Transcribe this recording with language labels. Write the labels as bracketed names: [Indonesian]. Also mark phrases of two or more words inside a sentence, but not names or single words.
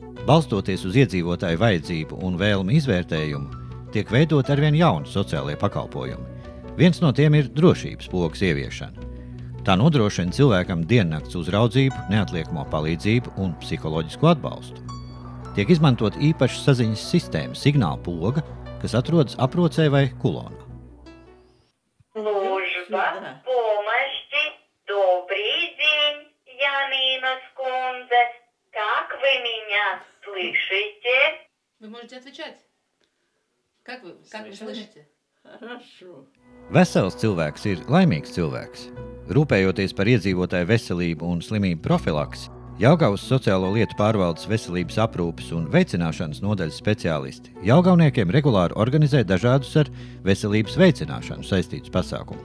[Latvian] Balstoties uz iedzīvotāju vajadzību un vēlmu izvērtējumu, tiek veidot arvien jauni sociālie pakalpojumi. Viens no tiem ir drošības pogas ieviešana. Tā nodrošina cilvēkam diennakts uzraudzību, neatliekamo palīdzību un psiholoģisku atbalstu. Tiek izmantot īpaša saziņas sistēma signāla poga, kas atrodas aprocē vai kulonā. [Russian] Служба помощи. Добрый день, Янина Скунзе. Как вы меня слышите? Вы можете отвечать. Как вы слышите? Хорошо. [Latvian] Vesels cilvēks ir laimīgs cilvēks. Rūpējoties par iedzīvotāju veselību un slimību profilaksi, Jelgavas sociālo lietu pārvaldes veselības aprūpes un veicināšanas nodaļas speciālisti jelgavniekiem regulāri organizē dažādus ar veselības veicināšanu saistītus pasākumus.